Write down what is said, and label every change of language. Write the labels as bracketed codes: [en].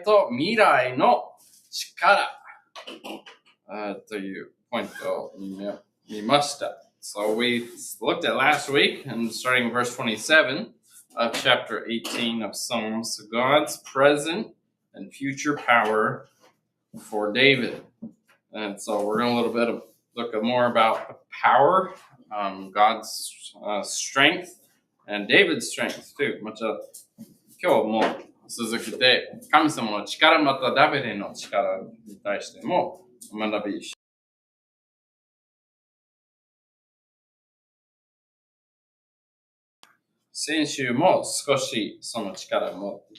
[ja] と未来の力というポイントを見ました。 [en] So we looked at last week and starting verse 27 of chapter 18 of Psalms, God's present and future power for David. And so we're going to look more about power, God's strength, and David's strength too. [ja] また今日も続けて神様の力またダビデの力に対しても学び先週も少しその力も